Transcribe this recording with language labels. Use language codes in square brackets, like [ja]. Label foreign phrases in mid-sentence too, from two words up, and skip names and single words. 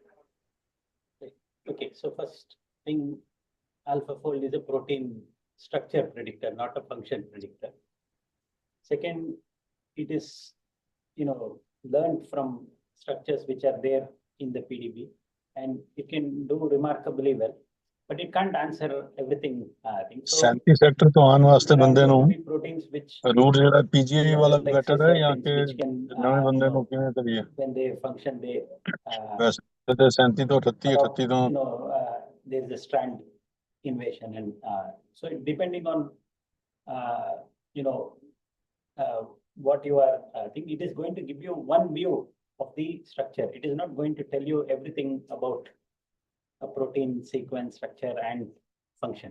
[en] Okay, so first thing, AlphaFold is a protein structure predictor, not a function predictor. Second, it is learned from structures which are there in the PDB, and it can do remarkably well, but it can't answer everything. So [pa] 37 ਸੈਕਟਰ ਤੋਂ ਆਉਣ ਵਾਸਤੇ [en] there are [pa] ਬੰਦੇ ਨੂੰ [en] going to be proteins which [pa] ਰੂਟ ਜਿਹੜਾ ਪੀਜੀਆਈ ਵਾਲਾ [en] like [pa] ਬੈਟਰ ਹੈ ਜਾਂ [en] cis [pa] ਕਿ [en] which can [pa] ਨਵੇਂ ਬੰਦੇ ਨੂੰ ਕਿਵੇਂ ਕਰੀਏ [en] when they function they [pa] ਵੈਸੇ ਤੇ 37 ਤੋਂ 38 [en] sort of, [pa] 38 ਤੋਂ [en] there is a strand invasion, and so depending on what you are think it is going to give you one view of the structure. It is not going to tell you everything about a protein sequence, structure, and function.